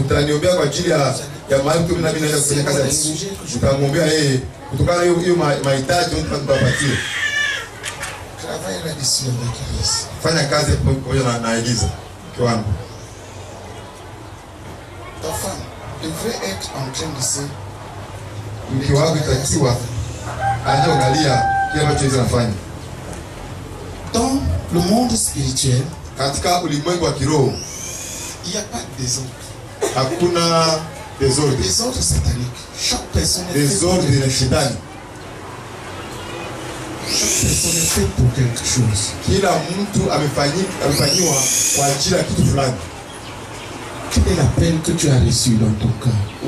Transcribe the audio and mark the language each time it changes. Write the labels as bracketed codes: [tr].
[sw] Mtaniombea kwa ajili ya mahali tu mimi naenda kufanya kazi ya Mungu. Mtamwombea yeye kutokana na hiyo mahitaji mtampatia. [fr] Travaille là-dessus avec Elise. [sw] Fanya kazi pamoja na Elisa kiwango. [fr] Ta femme devrait être en train de se. [sw] Mke wako itakiwa anaangalia kile ambacho Elisa anafanya. [fr] Dans le monde spirituel, [sw] katika ulimwengu wa kiroho, [fr] il n'y a pas de désordre. [sw] Hakuna désordre. [fr] Désordre satanique. Chaque personne est désordre de shetani. Chaque personne est faite pour quelque chose. [sw] Kila mtu amefanyiwa kwa ajili ya kitu fulani. [fr] Quel est l'appel que tu as reçu dans ton cœur?